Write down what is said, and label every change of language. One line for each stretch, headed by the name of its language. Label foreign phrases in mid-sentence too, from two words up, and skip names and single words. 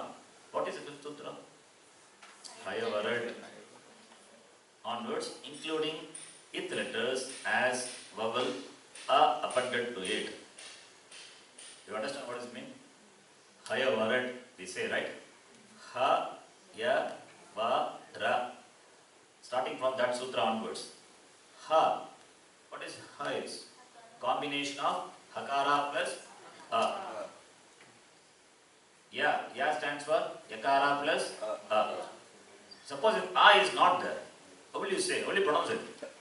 English: What is the 5th sutra? Hayavarad. Onwards, including ith letters as vowel a appended to it. You understand what does it mean? Hayavarad, we say, right? Ha, ya, va, ra. Starting from that sutra onwards. Ha. What is ha is? Combination of hakara plus a. Ya. Ya stands for yakara plus a. Suppose if a is not there, how will you say? How will you pronounce it?